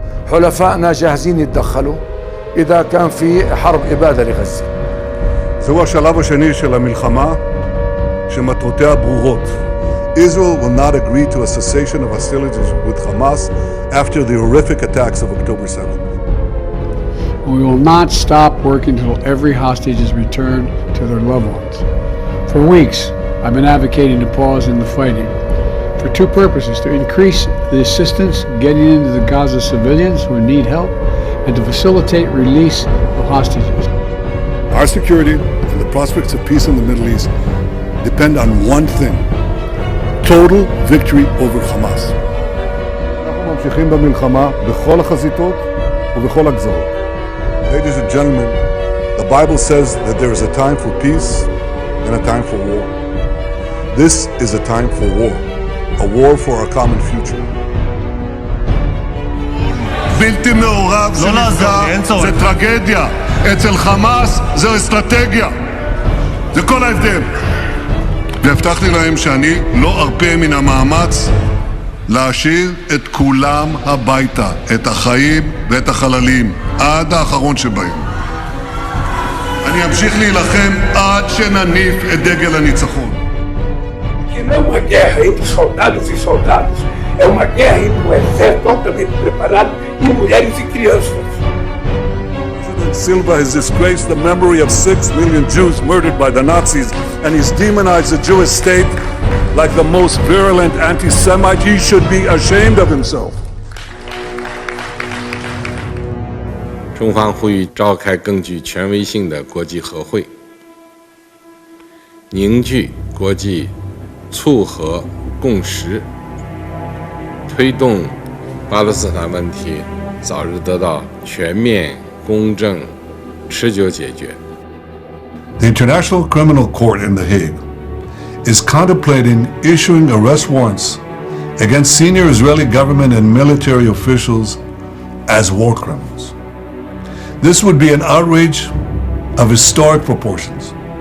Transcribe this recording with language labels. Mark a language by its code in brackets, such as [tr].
[ar] حلفائنا جاهزين يتدخلوا إذا كان في حرب إبادة لغزة. [he] זהו השלב השני של המלחמה שמטרותיה ברורות. [en] Israel will not agree to a cessation of hostilities with Hamas after the horrific attacks of October 7th. We will not stop working until every hostage is returned to their loved ones. For weeks, I've been advocating a pause in the fighting for two purposes: to increase the assistance getting into the Gaza civilians who need help, and to facilitate release of hostages. Our security and the prospects of peace in the Middle East depend on one thing: total victory over Hamas. [he] אנחנו ממשיכים במלחמה בכל החזיתות ובכל הגזרות. [en] Ladies and gentlemen, the Bible says that there is a time for peace and a time for war. This is a time for war for our common future. [he] בלתי מעורב שנפגע זה טרגדיה, אצל חמאס זה אסטרטגיה. זה כל ההבדל. והבטחתי להם שאני לא ארפה מן המאמץ להשאיר את כולם הביתה, את החיים ואת החללים, עד האחרון שבהם. אני אמשיך להילחם עד שנניף את דגל הניצחון. [pt] Que não é uma guerra entre soldados e soldados, é uma guerra entre um exército altamente preparado e mulheres e crianças. [en] President Silva has disgraced the memory of 6 million Jews murdered by the Nazis, and he's demonized the Jewish state like the most virulent anti-Semite. He should be ashamed of himself. [zh] 中方呼吁召开更具权威性的国际和会，凝聚国际促和共识，推动巴勒斯坦问题早日得到全面、公正、持久解决。 [en] The International Criminal Court in The Hague is contemplating issuing arrest warrants against senior Israeli government and military officials as war criminals. This would be an outrage of historic proportions.